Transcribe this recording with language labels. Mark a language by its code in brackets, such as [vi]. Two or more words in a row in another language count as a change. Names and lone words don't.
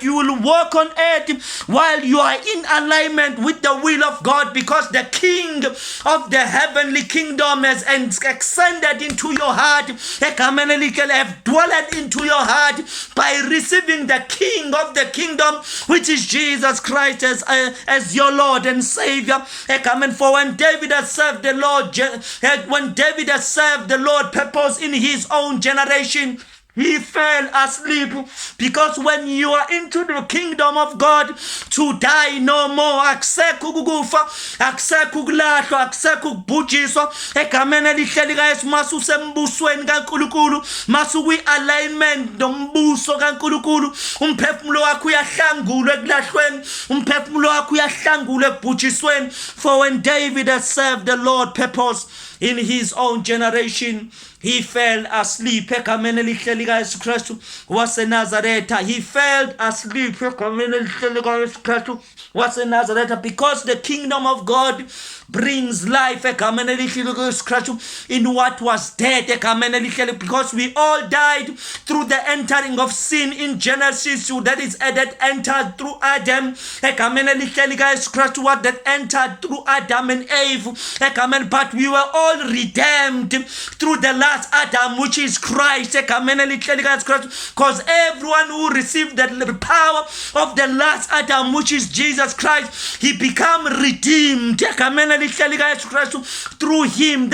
[en] You will walk on earth while you are in alignment with the will of God, because the king of the heavenly kingdom has extended into your heart, have dwelled into your heart by receiving the king of the kingdom, which is Jesus Christ as your Lord and Savior. For when David has served the Lord, when David has served the Lord purpose in his own generation, he fell asleep, because when you are into the kingdom of God, to die no more, [zu] akusekho ukufa, akusekho ukulahlwa, akusekho ukubhujiswa. Egameni elihleli kaYesu, masusembusweni kaNkulunkulu, masuku-alignment nombuso kaNkulunkulu, umphefumulo wakho uyahlangulwa ekulahlweni, umphefumulo wakho uyahlangulwa ekubhujisweni. [en] For when David has served the Lord purpose in his own generation, he fell asleep. [zu] Egameni elihleli kaYesu Kristu waseNazaretha, [en] he fell asleep. [zu] Egameni elihleli kaYesu Kristu waseNazaretha, [en] because the kingdom of God brings life. [zu] Egameni elihleli [en] kaYesu Kristu in what was dead. [zu] Egameni elihleli, [en] because we all died through the entering of sin in Genesis. That is, that entered through Adam. [zu] Egameni elihleli kaYesu Kristu, [en] what that entered through Adam and Eve. But we were all redeemed through the last Adam, which is Christ, because everyone who received the power of the last Adam, which is Jesus Christ, he become redeemed through him.